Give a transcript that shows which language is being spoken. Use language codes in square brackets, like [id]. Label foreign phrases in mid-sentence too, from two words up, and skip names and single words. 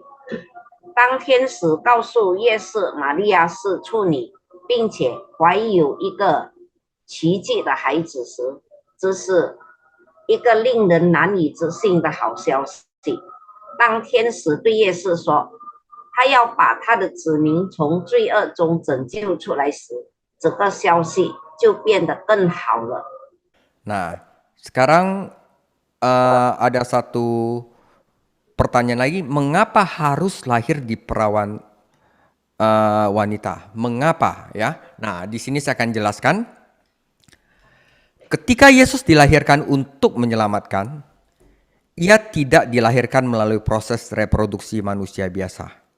[zh] 当天使告诉约瑟玛利亚是处女，并且怀有一个奇迹的孩子时，这是一个令人难以置信的好消息。当天使对约瑟说他要把他的子民从罪恶中拯救出来时，这个消息就变得更好了。 [id] Nah, sekarang ada satu pertanyaan lagi, mengapa harus lahir di perawan wanita? Mengapa ya? Nah, di sini saya akan jelaskan. Ketika Yesus dilahirkan untuk menyelamatkan, ia tidak dilahirkan melalui proses reproduksi manusia biasa.